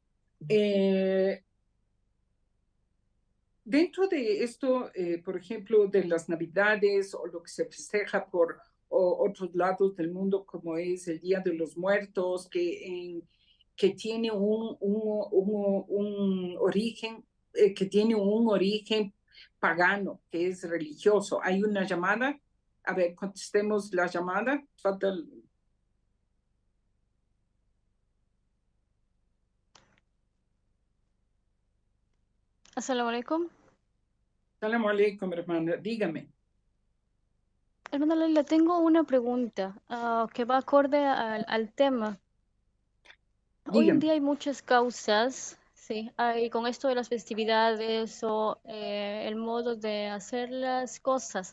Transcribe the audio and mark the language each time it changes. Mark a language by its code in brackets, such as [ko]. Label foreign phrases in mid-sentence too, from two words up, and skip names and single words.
[es] Dentro de esto, por ejemplo, de las Navidades o lo que se festeja por otros lados del mundo, como es el Día de los Muertos, que tiene un origen, que tiene un origen pagano, que es religioso. Hay una llamada. A ver, contestemos la llamada. [ar] السلام عليكم. سلام عليكم, [es] hermana. Dígame. Hermana Leila, tengo una pregunta que va acorde al tema. Hoy en Dígame. día hay muchas causas, sí, hay con esto de las festividades o el modo de hacer las cosas.